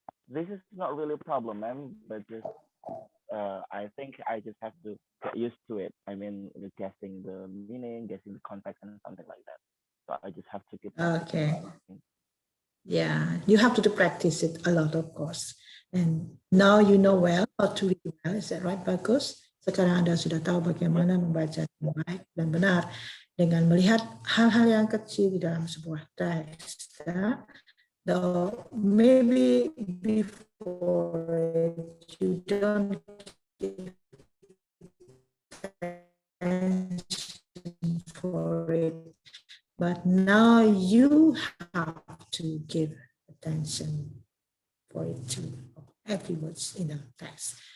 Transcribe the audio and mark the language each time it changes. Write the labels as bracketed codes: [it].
[en] this is not really a problem, ma'am, but just I think I just have to get used to it. I mean, guessing the meaning, guessing the context, and something like that. So I just have to keep practicing. Okay. Yeah, you have to practice it a lot, of course. And now you know well how to read well. Is that right, Bagus? [id] Sekarang Anda sudah tahu bagaimana membaca dengan baik dan benar dengan melihat hal-hal yang kecil di dalam sebuah teks. Ya. [en] Though maybe before you don't give attention for it, but now you have to give attention for it too, every words in the text.